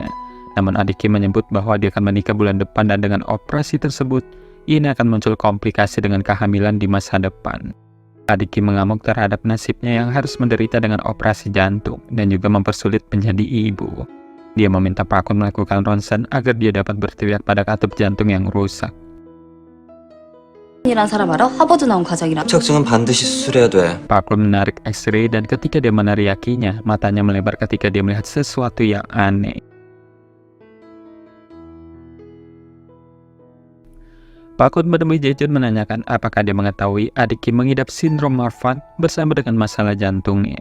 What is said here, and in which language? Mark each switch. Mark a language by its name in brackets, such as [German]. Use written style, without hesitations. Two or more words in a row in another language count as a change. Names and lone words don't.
[Indonesian] Namun adik Kim menyebut bahwa dia akan menikah bulan depan dan dengan operasi tersebut, ini akan muncul komplikasi dengan kehamilan di masa depan. Adik Kim mengamuk terhadap nasibnya yang harus menderita dengan operasi jantung dan juga mempersulit menjadi ibu. Dia meminta Pak Kun melakukan ronsen agar dia dapat berteriak pada katup jantung yang rusak. [Korean] 이란 사람 알아? 하버드 나온 과장이랑. 합착증은 반드시 수술해야 돼. [Indonesian] Pak Kun menarik X-ray dan ketika dia meneriakinya, matanya melebar ketika dia melihat sesuatu yang aneh. Pak Kun menemui Jae-jun menanyakan apakah dia mengetahui adik Kim mengidap sindrom Marfan bersama dengan masalah jantungnya.